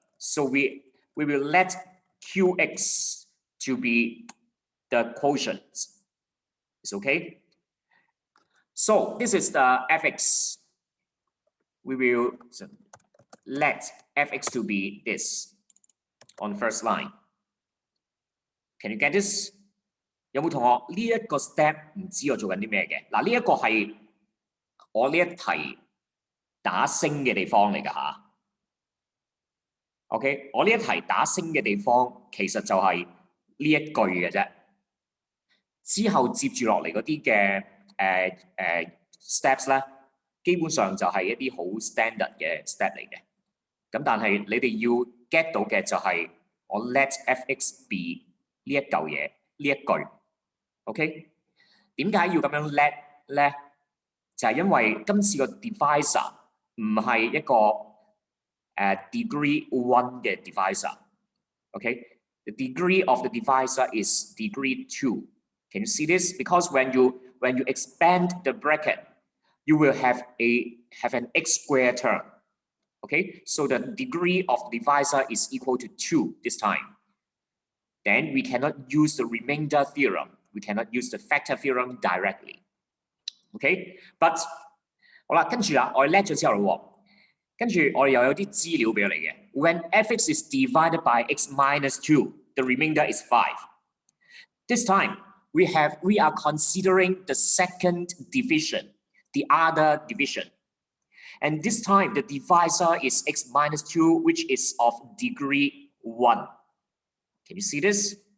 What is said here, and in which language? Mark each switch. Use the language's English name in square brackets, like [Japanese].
[English] So we will let Qx to be the quotient. It's okay. So this is the fx. We will let fx to be this on the first line. Can you get this? [Cantonese] 有冇同學呢一個 step 唔知我做緊啲咩嘅？嗱，呢一個係我呢一題打星嘅地方嚟㗎嚇。 OK， 我呢一題打星嘅地方其實就係呢一句嘅啫。之後接住落嚟嗰啲嘅steps 咧，基本上就係一啲好 standard 嘅 step 嚟嘅。咁但係你哋要 get 到嘅就係我 [English] let fx be [Cantonese] 呢一嚿嘢，呢一句。 OK， 點解要咁樣 let 咧？就係因為今次個 divisor 唔係一個degree 1嘅 divisor。OK， [English] The degree of the divisor is degree 2. Can you see this? Because when you expand the bracket, you will have an x squared term. Okay, so the degree of the divisor is equal to 2 this time. Then we cannot use the remainder theorem. We cannot use the factor theorem directly. Okay, but [Cantonese] 好啦，跟住啦，我哋叻咗之後咯，跟住我哋又有啲資料俾我哋嘅。 [English] When f(x) is divided by x minus 2, the remainder is 5. This time we are considering the second division, the other division. And this time the divisor is x minus 2, which is of degree 1. Can you see this?